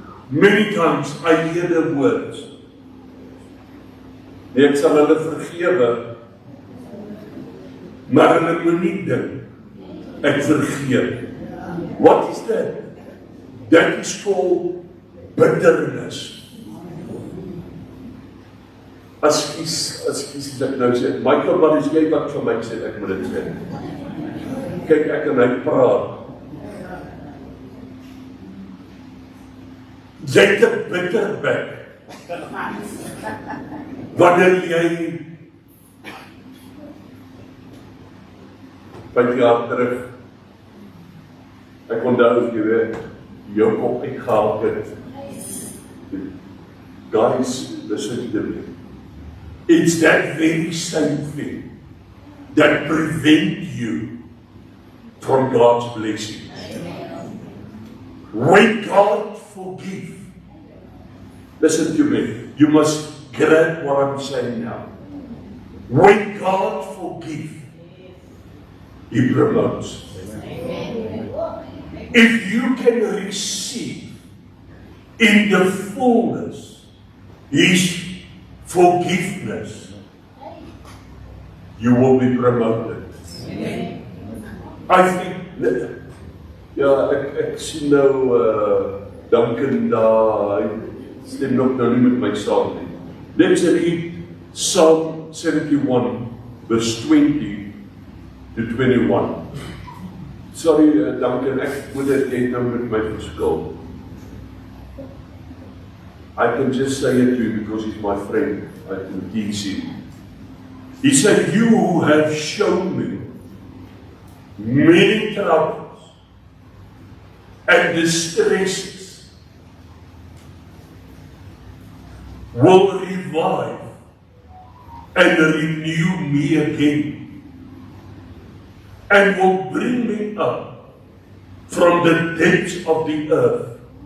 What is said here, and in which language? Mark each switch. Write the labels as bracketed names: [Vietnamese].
[English] Many times I hear the words, [Afrikaans] ek sal hulle vergewe, maar hulle moet nie dink, ek vergeet. [English] What is that? That is called bitterness. [Afrikaans] As ek nou sê, Michael, wat is jy wat vir my sê, ek moet dit sê. Kyk, ek en hy praat. Jy het 'n bitter bek. Wanneer jy 5 jaar terug, ek onthou jy weet, jou kop uitgehaal het. [English] Guys, listen to me. It's that very same thing that prevents you from God's blessings. When God forgives, listen to me, you must grab what I'm saying now. When God forgives, He promotes. If you can receive in the fullness His forgiveness, you will be promoted. I think, [Afrikaans] ja, ek sien nou Duncan daar, hy stem nog nou nie met my saam nie. [English] Let's read Psalm 71 verse 20 to 21. [Afrikaans] Sorry Duncan, ek moet dit net nou met my verskil. [English] I can just say it to you because he's my friend. I can teach him. He said, you who have shown me many troubles and distresses will revive and renew me again and will bring me up from the depths of the earth.